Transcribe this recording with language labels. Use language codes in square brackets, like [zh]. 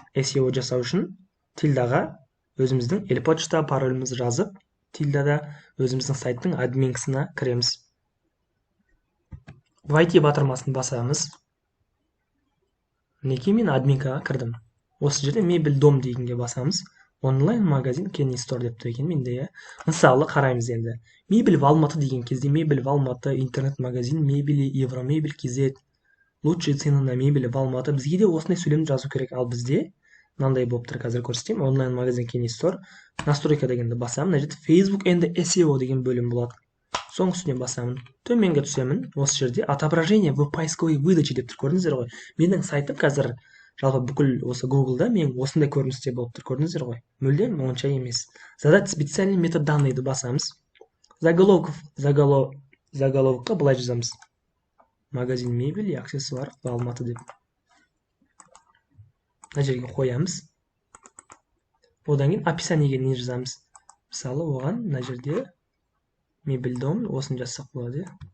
[kk] SEO жасау үшін тильдаға өзіміздің элпочта паролімізді жазып, тильдада өзіміздің сайттың админкасына кіреміз. Войти батырмасын басамыз. Мінекей мен админкаға кірдім. Осы жерде мебель дом дегенге басамыз. Онлайн магазин Kenny Store деп тұр екен менде. Мысалы қараймыз енді. [ru] Мебель в Алматы [kk] деген кезде [ru] мебель в Алматы, интернет-магазин мебели, Евромебель KZ, лучшие цены на мебель в Алматы. [kk] Бізге де осындай сөйлемді жазу керек. Ал бізде мынандай болып тұр, қазір көрсетейін. Онлайн магазин Kenny Store. Настройка дегенді басамын. Мына жерде Facebook and SEO деген бөлім болады. Соңғысына басамын. Төменге түсемін. Осы жерде [ru] отображение в поисковой выдаче [kk] деп тұр, көрдіңіздер ғой. Менің сайтым қазір жалпы бүкіл осы Google-да мен осындай көріністе болып тұр, көрдіңіздер ғой. Мүлдем онша емес. [ru] Задать специальный метод данныйды [kk] басамыз. Заголовокқа былай жазамыз. [ru] Магазин мебель и аксессуар в Алматы [kk] деп. Мына жерге қоямыз. Одан кейін описаниеге не жазамыз? Мысалы, оған мына жерде мебель дом осын жазсақ болады.